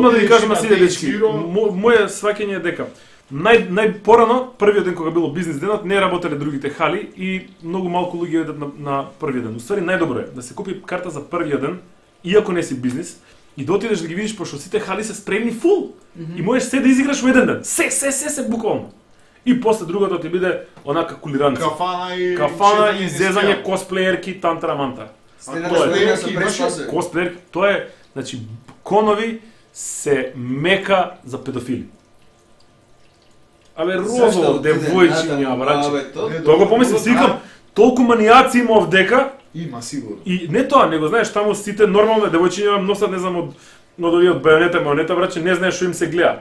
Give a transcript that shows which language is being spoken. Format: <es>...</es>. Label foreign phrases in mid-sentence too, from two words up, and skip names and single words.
<mk>одма да ви кажам на сите дечки. Моје сваќање е дека најпорано, првиот ден кога било бизнис денот, не работеле другите хали и многу малку луѓе одат на првиот ден. Уствари најдобро е да се купи карта за првиот ден, иако не си бизнис, и да отидеш да ги видиш пошто сите хали се спремни фул. И можеш се да изиграш во еден ден. Се буквално. И после другото ти биде онака кулиранци. Кафана и зезање, косплеерки, тантра-манта. Косплеерки, тоа е, значи, конови се мека за педофили. Абе, розово, девојчиња, браче. Тоа го помислам, си викам, толку манијаци има овдека. Има, сигурно. И не тоа, него знаеш, таму сите нормално девојчиња носат, не знам, од овие од бајонета, браче, не знаеш што им се гледа.</mk>